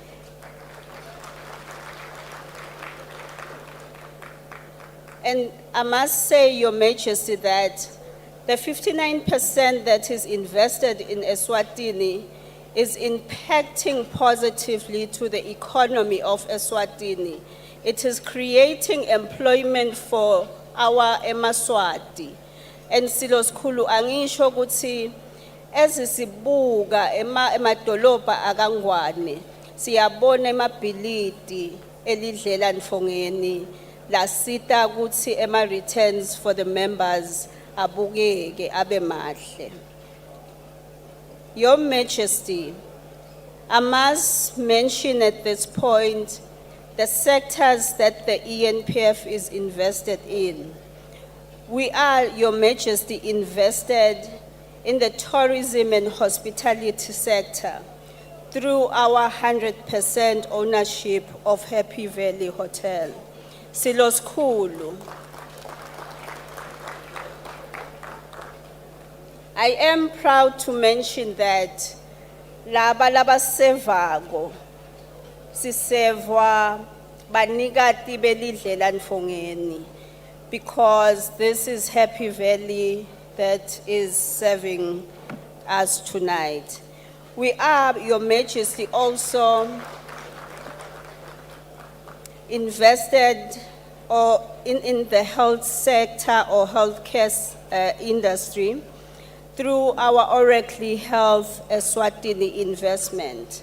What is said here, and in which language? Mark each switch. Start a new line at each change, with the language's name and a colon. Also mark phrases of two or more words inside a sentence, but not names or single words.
English: And I must say, Your Majesty, that the 59% that is invested in Eswatini is impacting positively to the economy of Eswatini. It is creating employment for our emaswati.
Swati: And silosikhulu angisho ukuthi ezisibuka emadolobha akangwane siyabona emabhilidi elidlela Nfongeni lasita ukuthi
English: returns for the members
Swati: abukeke abe mahle.
English: Your Majesty, I must mention at this point the sectors that the ENPF is invested in. We are, Your Majesty, invested in the tourism and hospitality sector through our 100% ownership of Happy Valley Hotel. Silosikhulu, I am proud to mention that
Swati: laba sevako sisevwa banikati belidlela Nfongeni,
English: because this is Happy Valley that is serving us tonight. We are, Your Majesty, also invested or in the health sector or healthcare industry through our Oracle Health Eswatini investment.